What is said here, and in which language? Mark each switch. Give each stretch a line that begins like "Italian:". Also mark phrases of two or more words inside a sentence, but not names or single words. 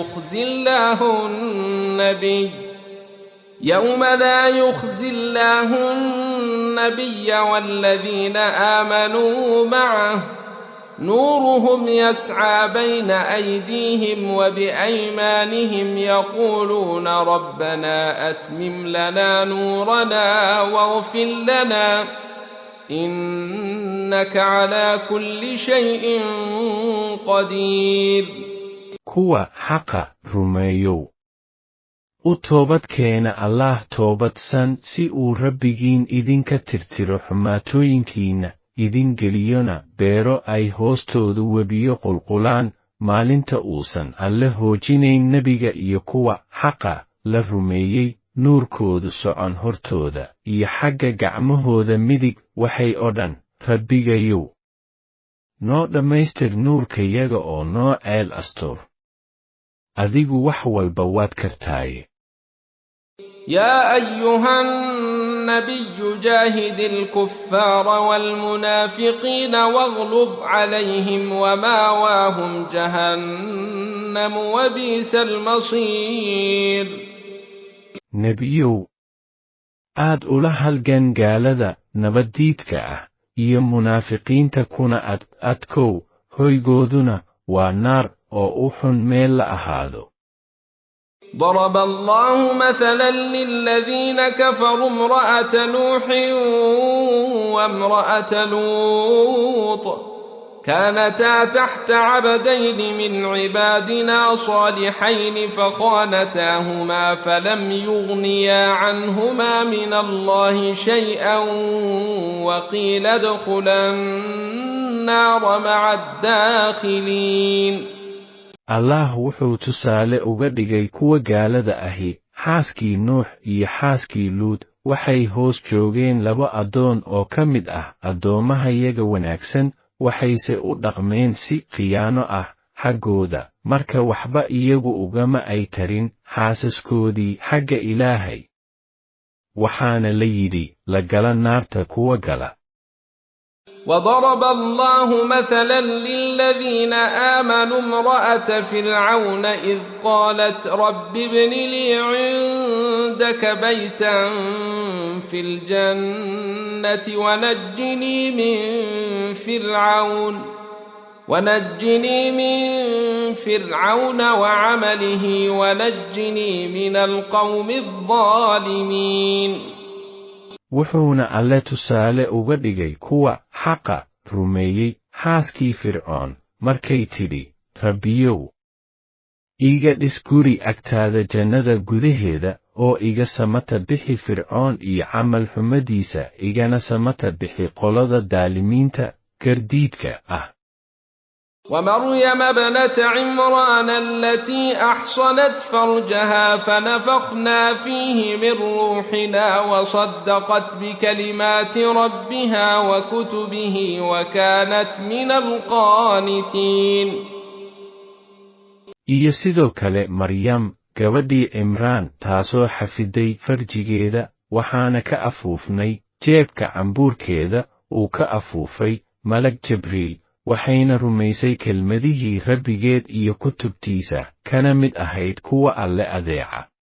Arabic: يخزي الله النبي والذين آمنوا معه نورهم يسعى بين أيديهم وبأيمانهم يقولون ربنا أتمم لنا نورنا واغفر لنا إنك على كل شيء قدير.
Somali: kuwa xaqa rumeeyow u toobad keena allah toobadsan si uu rabbigiin idinka tirtiro xumaatooyinkiina idin geliyona beero ay hoostoodu webiyo qulqulaan maalinta uusan alle hoojinayn nebiga iyo kuwa xaqa la rumeeyey nuurkoodu socon hortooda iyo xagga gacmahooda midig waxay oo dhan rabbigayow noo dhammaystir nuurkayaga oo noo ceel astuur adigu wax walba waad kartaaye
Arabic: يا أيها النبي جاهد الكفار والمنافقين واغلظ عليهم وماواهم جهنم وبئس المصير
Somali: nebiyow aad ula halgan gaalada nabaddiidka ah iyo munaafiqiinta kuna adkow hoygooduna waa naar oo u xun meel la ahaado
Arabic: ضرب الله مثلا للذين كفروا امرأة نوح وامرأة لوط كانتا تحت عبدين من عبادنا صالحين فخانتاهما فلم يغنيا عنهما من الله شيئا وقيل ادخلا النار مع الداخلين
Somali: allah wuxuu tusaale uga dhigay kuwa gaalada ahi xaaskii nuux iyo xaaskii luud waxay hoos joogeen laba addoon oo ka mid ah addoommahayaga wanaagsan waxayse u dhaqmeen si khiyaano ah xaggooda marka waxba iyagu ugama ay tarin xaasaskoodii xagga ilaahay waxaana la yidhi la gala naarta kuwa gala
Arabic: وضرب الله مثلا للذين آمنوا امرأة فرعون إذ قالت رب ابن لي عندك بيتا في الجنة ونجني من فرعون وعمله ونجني من القوم الظالمين
Somali: wuxuuna alle tusaale uga dhigay kuwa xaqa rumeeyey xaaskii fircoon markay tidhi rabbiyow iga dhis guri agtaada jannada gudaheeda oo iga samata bixi fircoon iyo camal xumadiisa igana samata bixi qolada daalimiinta gardiidka ah
Arabic: ومريم ابنة عمران التي أحصنت فرجها فنفخنا فيه من روحنا وصدقت بكلمات ربها وكتبه وكانت من القانتين
Somali: iyo sidoo kale maryam gabadhii cimraan taasoo xafiday farjigeeda waxaana ka afuufnay jeebka cambuurkeeda uu ka afuufay malag jibriil waxayna rumaysay kelmadihii rabbigeed iyo kutubtiisa kana mid ahayd kuwa alle adeeca